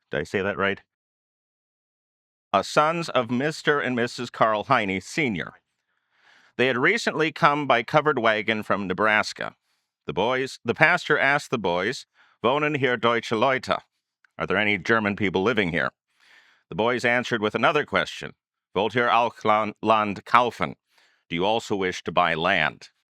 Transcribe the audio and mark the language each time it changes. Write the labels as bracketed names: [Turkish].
[English] Did I say that right? Sons of Mr. and Mrs. Carl Heine, Sr. They had recently come by covered wagon from Nebraska. The pastor asked the boys, [German] "Wohnen hier deutsche Leute?" [English] Are there any German people living here? The boys answered with another question. [German] "Wollt ihr auch Land kaufen?" [English] Do you also wish to buy land?